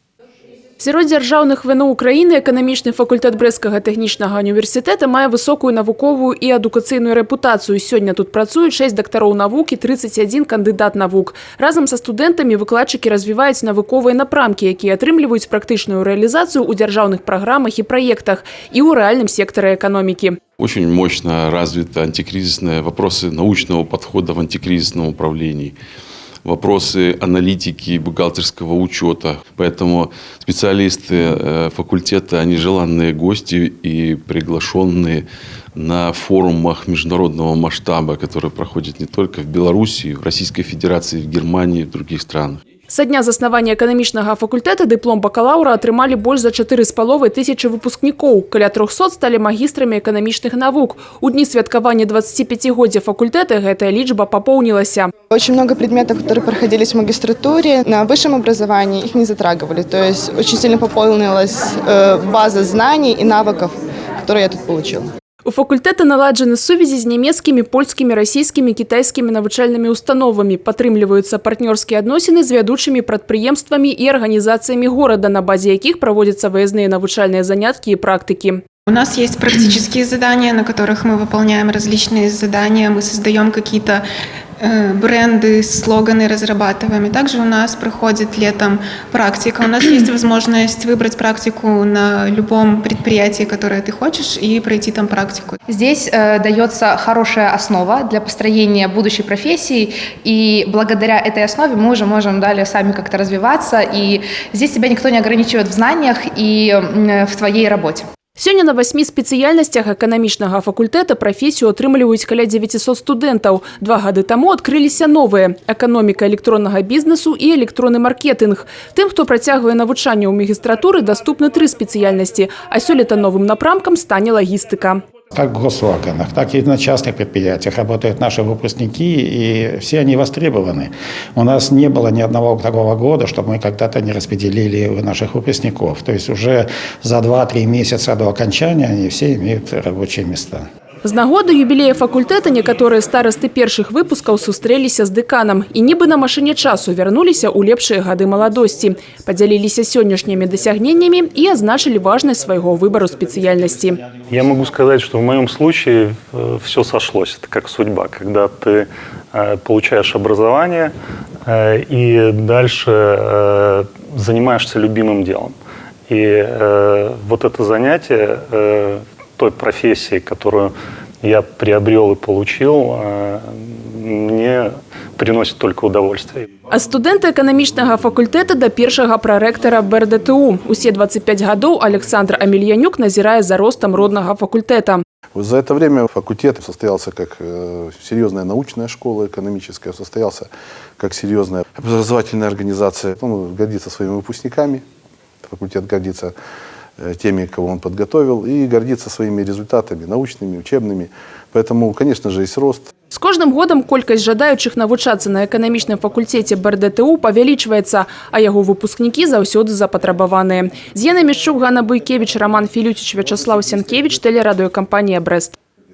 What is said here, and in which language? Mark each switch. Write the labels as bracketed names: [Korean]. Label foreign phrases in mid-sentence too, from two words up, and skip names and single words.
[Belarusian] Сярод дзяржаўных ВНУ Украіны эканамічны факультэт Брэсцкага тэхнічнага універсітэта мае высокую навуковую і адукацыйную рэпутацыю. Сёння тут працуюць 6 дактароў навук і 31 кандыдат навук. Разам са студэнтамі выкладчыкі развіваюць навуковыя напрамкі, якія атрымліваюць практычную рэалізацыю ў дзяржаўных праграмах і праектах і ў рэальным сектары эканомікі. [Russian] Очень мощно развиты антикризисные вопросы научного подхода в антикризисном управлении. Вопросы аналитики, бухгалтерского учета. Поэтому специалисты факультета, они желанные гости и приглашенные на форумах международного масштаба, которые проходят не только в Беларуси, в Российской Федерации, в Германии и в других странах. [Belarusian] Са дня заснавання эканамічнага факультэта дыплом бакалаўра атрымалі больш за 4,5 тысячы выпускнікоў. Каля 300 сталі магістрамі эканамічных навук. У дні святкавання 25-годдзя факультэта гэтая лічба папоўнілася. [Russian] Очень много предметов, которые проходились в магистратуре, на высшем образовании их не затрагивали. То есть очень сильно пополнилась база знаний и навыков, которые я тут получила. [Belarusian] У факультэта наладжаны сувязі з нямецкімі, польскімі, расійскімі, кітайскімі навучальнымі установамі. Падтрымліваюцца партнёрскія адносіны з вядучымі прадпрыемствамі і арганізацыямі горада, на базе якіх [Russian] проводятся выездные [Belarusian] навучальные занятки и практики. [Russian] У нас есть практические задания, на которых мы выполняем различные задания, мы создаем какие-то бренды, слоганы разрабатываем. И также у нас проходит летом практика. У нас есть возможность выбрать практику на любом предприятии, которое ты хочешь, и пройти там практику. Здесь дается хорошая основа для построения будущей профессии, и благодаря этой основе мы уже можем далее сами как-то развиваться, и здесь тебя никто не ограничивает в знаниях и в твоей работе. [Belarusian] Сёння на 8 спецыяльнасцях эканамічнага факультэта прафесію атрымліваюць каля 900 студэнтаў. 2 гады таму адкрыліся новыя – эканоміка электроннага бізнесу і электронны маркетынг. Тым, хто працягвае навучанне ў магістратуры, даступны 3 спецыяльнасці, а сёлета новым напрамкам стане лагістыка. [Russian] Как в госорганах, так и на частных предприятиях работают наши выпускники, и все они востребованы. У нас не было ни одного такого года, чтобы мы когда-то не распределили наших выпускников. То есть уже за 2-3 месяца до окончания они все имеют рабочие места. [Belarusian] З нагоды юбілея факультэта некаторыя старасты першых выпускаў сустрэліся з дэканам і нібы на машыне часу вярнуліся ў лепшыя гады маладосці. Падзяліліся сённяшнімі дасягненнямі і азначылі важнасць свайго выбару спецыяльнасці. [Russian] Я могу сказать, что в моем случае все сошлось. Это как судьба, когда ты получаешь образование и дальше занимаешься любимым делом. И вот это занятие той профессии, которую я приобрел и получил, мне приносит только удовольствие. [Belarusian] А студэнты эканамічнага факультэта да першага прарэктара БРДТУ. Усе 25 гадоў Александр Амельянюк назірае за ростом роднага факультэта. [Russian] За это время факультет состоялся как серьезная научная школа экономическая, состоялся как серьезная образовательная организация. Он гордится своими выпускниками, факультет гордится теми, кого он подготовил, и гордится своими результатами научными, учебными. Поэтому, конечно же, есть рост. [Belarusian] С кожным годам колькасць жадаючых навучацца на эканамічным факультэце БРДТУ павялічваецца, а яго выпускнікі заўсёды запатрабаваныя. З'яна Мішчук, Ганна Буйкевіч, Роман Філюціч, Вячаслав Сянкевіч, тэлерадыёкампанія «Брэст».